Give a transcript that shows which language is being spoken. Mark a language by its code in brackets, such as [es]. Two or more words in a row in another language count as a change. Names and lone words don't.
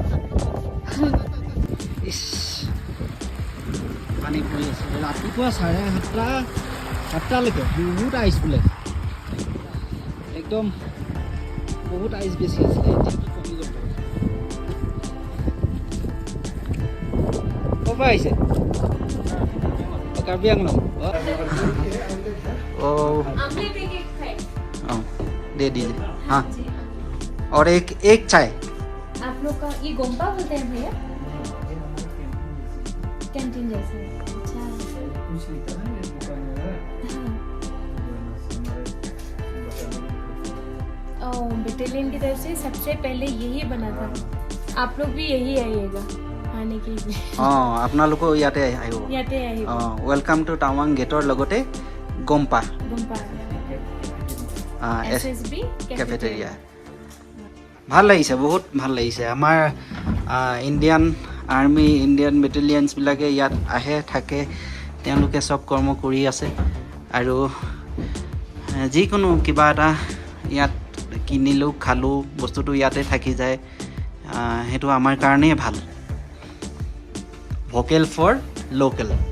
[as] পানী পৰি আছে ৰাতিপুৱা 7:30লৈকে বহুত আইচ বোলে একদম বহুত আইচ বেছি আছিলে এতিয়া কি কমি গ'ল ক'ৰ পৰা আহিছে কাৰ্বি আংলং [hi] दे दीजिए हाँ जी और एक चाय आप लोग का ये गोम्पा बोलते हैं भैया कैंटीन जैसे अच्छा बटालियन की तरफ से सबसे पहले यही बना था आप लोग भी यही आइएगा खाने के लिए [as] আপোনালোকো ইয়াতে আহিব ইয়াতে আহিব [en] welcome to Tawang Gate [as] লগতে গোম্পা [en] SSB [as] কেফেটেৰিয়া ভাল লাগিছে বহুত ভাল লাগিছে আমাৰ ইণ্ডিয়ান আৰ্মি ইণ্ডিয়ান বেটেলিয়ানছবিলাকে ইয়াত আহে থাকে তেওঁলোকে চব কৰ্ম কৰি আছে আৰু যিকোনো কিবা এটা ইয়াত কিনিলোঁ খালোঁ বস্তুটো ইয়াতে থাকি যায় সেইটো আমাৰ কাৰণেই ভাল [en] vocal for local